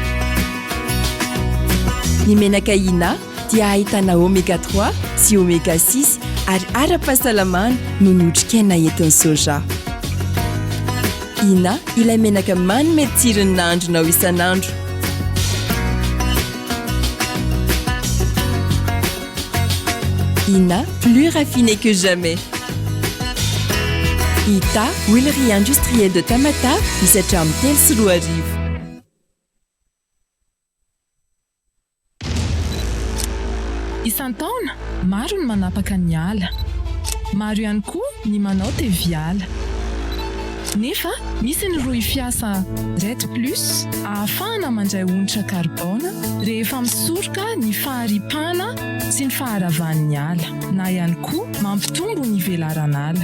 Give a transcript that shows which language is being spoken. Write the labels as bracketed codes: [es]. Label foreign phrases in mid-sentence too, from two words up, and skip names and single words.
[mg] Ny menaka Ina dia ahitana oméga 3 sy oméga 6 ary ara-pahasalamana noho ny otrikaina entin'ny soja. Ina ilay menaka manome tsirony nahandronao isan'andro. Ina, [fr] plus raffiné que jamais. Ita, huilerie industrielle de Tamata, [mg] misy hatramin'ny 3 sy 4 arivo. Isan-taona, maro ny manapaka ny ala. Maro ihany koa ny manao teviala. Nefa, misy ny roa fiasa RET plus ahafahana mandray onitra karbona rehefa misoroka ny faharipana sy ny faharavan'ny ala, na ihany koa mampitombo ny velaran'ala.